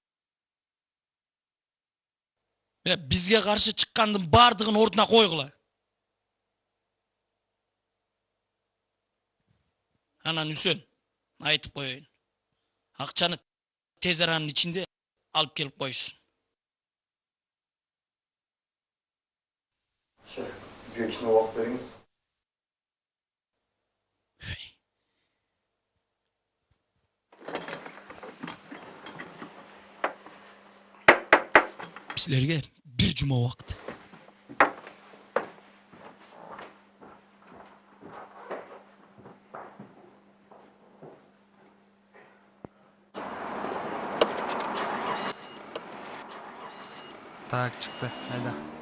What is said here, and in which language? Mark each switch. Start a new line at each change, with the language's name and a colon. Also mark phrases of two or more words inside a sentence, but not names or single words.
Kyrgyz: Бизге каршы чыккандын бардыгын ордуна койгула. Анан Үсөн, айтып коеюн. Акчаны тез аранын ичинде алып келип коюшсун.
Kazakh: Бізге кішкене уақыт беріңіз.
Kyrgyz: Силерге бир жума убакыт. Так, чыкты. Айда.